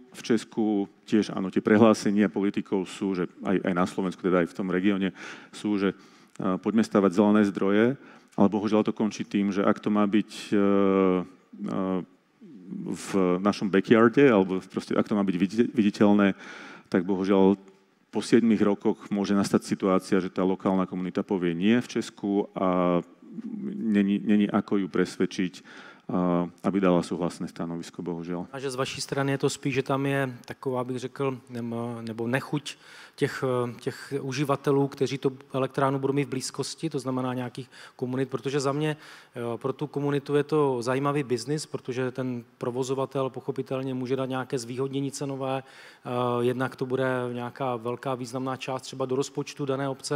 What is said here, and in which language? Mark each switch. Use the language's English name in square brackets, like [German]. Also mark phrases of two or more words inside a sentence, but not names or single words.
[Slovak] V Česku tiež áno, tie prehlásenia politikov sú, že aj na Slovensku, teda aj v tom regióne sú, že poďme stavať zelené zdroje, ale bohužiaľ to končí tým, že ak to má byť v našom backyarde, alebo proste, ak to má byť viditeľné, tak bohužiaľ po 7 rokoch môže nastať situácia, že tá lokálna komunita povie nie v Česku a není ako ju presvedčiť, aby dala [Czech] souhlasné stanovisko, bohužel. A že z vaší strany je to spíš, že tam je taková, bych řekl, nebo nechuť těch uživatelů, kteří tu elektránu budou mít v blízkosti, to znamená nějakých komunit, protože za mě pro tu komunitu je to zajímavý biznis, protože ten provozovatel pochopitelně může dát nějaké zvýhodnění cenové, jednak to bude nějaká velká významná část třeba do rozpočtu dané obce.